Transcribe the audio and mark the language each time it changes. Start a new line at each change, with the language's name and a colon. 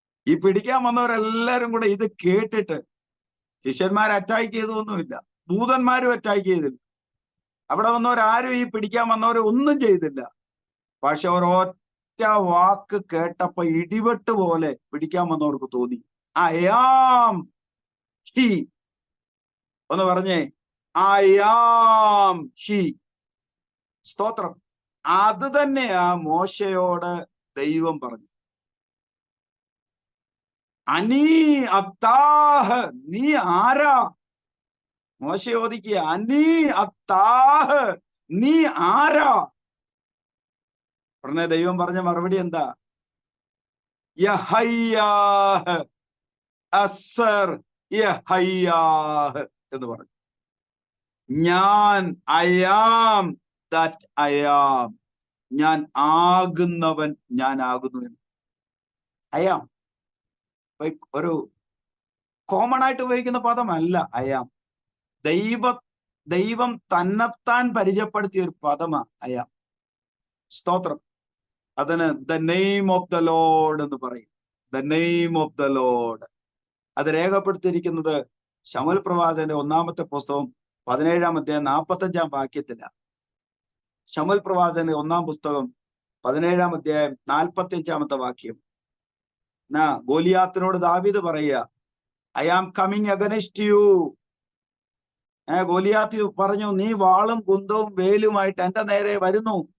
Malayalam: ഈ പിടിക്കാൻ വന്നവരെല്ലാരും കൂടെ ഇത് കേട്ടിട്ട്, ശിഷ്യന്മാർ അറ്റാക്ക് ചെയ്തൊന്നുമില്ല, ദൂതന്മാരും അറ്റാക്ക് ചെയ്തില്ല, അവിടെ വന്നവരാരും ഈ പിടിക്കാൻ വന്നവരെ ഒന്നും ചെയ്തില്ല. പക്ഷെ ഒരൊറ്റ വാക്ക് കേട്ടപ്പോ ഇടിവെട്ട് പോലെ പിടിക്കാൻ വന്നവർക്ക് തോന്നി,
English: I am he.
Malayalam: ഒന്ന് പറഞ്ഞേ,
English: I am he.
Malayalam: സ്തോത്രം. അത് തന്നെയാ മോശയോട് ദൈവം പറഞ്ഞു.
Hebrew: അനീ അത്താഹ്,
Malayalam: നീ ആരാ? മോശ ചോദിക്കുക,
Hebrew: അനീ അത്താഹ്,
Malayalam: നീ ആരാ? ഉടനെ ദൈവം പറഞ്ഞ മറുപടി എന്താ?
Hebrew: യഹയ്യാഹ് അസ്സർ യഹയ്യാഹ്
Malayalam: എന്ന് പറഞ്ഞു. ഞാൻ
English: I am that I am.
Malayalam: ഞാൻ ആകുന്നവൻ ഞാൻ ആകുന്നു എന്ന്.
English: I am
Malayalam: ഒരു കോമൺ ആയിട്ട് ഉപയോഗിക്കുന്ന പദമല്ല I am. ദൈവം തന്നെത്താൻ പരിചയപ്പെടുത്തിയ ഒരു പദമാ
English: I am.
Malayalam: സ്തോത്രം.
English: അതിന് the name of the lord എന്ന് പറയും. The name of the lord.
Malayalam: അത് രേഖപ്പെടുത്തിയിരിക്കുന്നത് ശമൂവേൽ പ്രവാചകന്റെ 1-ാമത്തെ പുസ്തകം 17-ാം അധ്യായം 45-ാം വാക്യത്തിലാണ്. ശമൂവേൽ പ്രവാചകന്റെ 1-ാം പുസ്തകം 17-ാം അധ്യായം 45-ാമത്തെ വാക്യം. ഗോലിയാത്തിനോട് ദാവീദ് പറയുക,
English: I am coming against you.
Malayalam: Goliath പറഞ്ഞു, നീ വാളും കുന്തവും വേലുമായിട്ട് എന്റെ നേരെ വരുന്നു.